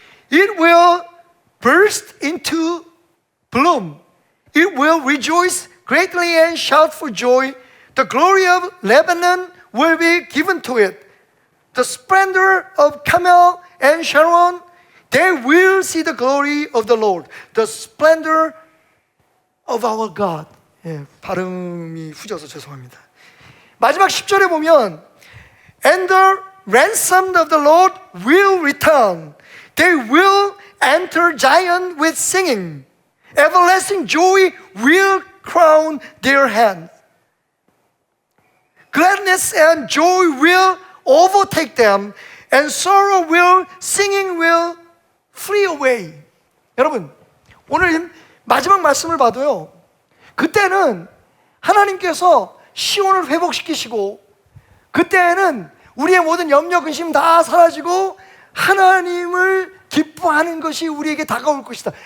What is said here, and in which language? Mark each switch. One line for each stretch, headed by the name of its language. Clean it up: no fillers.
English: It will burst into bloom. It will rejoice greatly and shout for joy. The glory of Lebanon will be given to it. The splendor of Carmel and Sharon, they will see the glory of the Lord. The splendor of our God.
Korean: 예, 발음이 후져서 죄송합니다. 마지막 10절에 보면
English: And the ransomed of the Lord will return. They will enter Zion with singing. Everlasting joy will crown their hands. Gladness and joy will overtake them, and sorrow will, singing will flee away.
Korean: 여러분, 오늘 마지막 말씀을 봐도요, 그때는 하나님께서 시온을 회복시키시고, 그때는 우리의 모든 염려, 근심 다 사라지고 하나님을 기뻐하는 것이 우리에게 다가올 것이다.